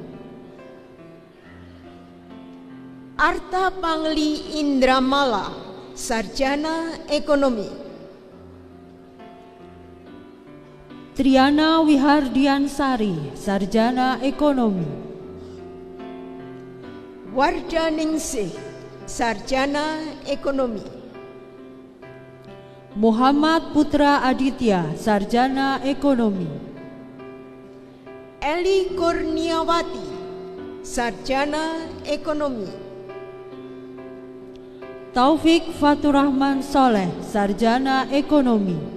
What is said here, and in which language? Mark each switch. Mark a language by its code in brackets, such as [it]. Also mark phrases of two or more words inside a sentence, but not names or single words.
[id] Arta Pangli Indramala, Sarjana Ekonomi. Triana Wihardiansari, Sarjana Ekonomi. Wardaningsih, Sarjana Ekonomi. Muhammad Putra Aditya, Sarjana Ekonomi. Eli Kurniawati, Sarjana Ekonomi. Taufik Faturrahman Soleh, Sarjana Ekonomi.